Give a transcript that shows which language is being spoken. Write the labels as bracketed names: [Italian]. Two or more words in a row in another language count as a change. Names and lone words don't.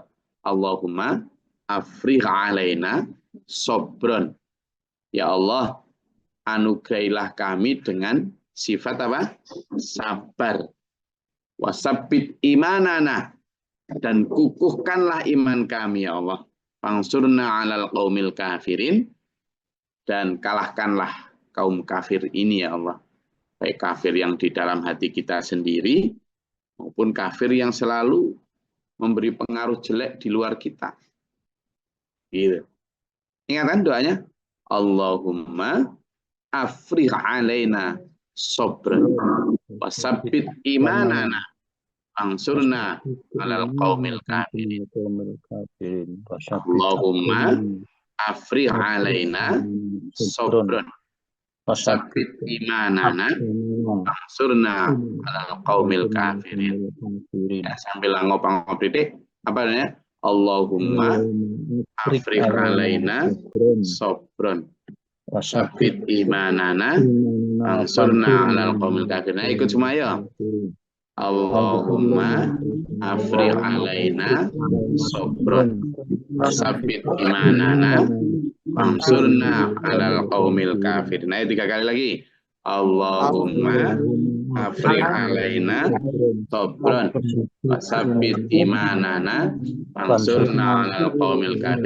[Arabic] اللهم أفرغ علينا صبرا. يا الله, [Indonesian] anugerahilah kami dengan sifat apa? [Arabic] Sabar. وثبت إيماننا. [Indonesian] Dan kukuhkanlah iman kami [Arabic] يا الله. فانصرنا على القوم الكافرين. [Indonesian] Dan kalahkanlah kaum kafir ini [Arabic] يا الله. [Indonesian] Baik kafir yang di dalam hati kita sendiri, maupun kafir yang selalu memberi pengaruh jelek di luar kita. Gitu. Ingatan doanya? [Arabic] اللهم أفرغ علينا صبرا وثبت إيماننا انصرنا على القوم الكافرين. اللهم أفرغ علينا صبرا وثبت إيماننا انصرنا على القوم الكافرين. [Indonesian] Ya, sambil ngopang-ngop titik apa namanya? [Arabic] اللهم أفرغ علينا صبرا وثبت إيماننا انصرنا على القوم الكافرين. [Indonesian] Nah, ikut semua ya. [Arabic] اللهم أفرغ علينا صبرا وثبت إيماننا فانصرنا على القوم الكافر. [Indonesian] Nah, 3 kali lagi. [Arabic] اللهم أفرغ علينا صبرا وثبت إيماننا فانصرنا على القوم الكافر.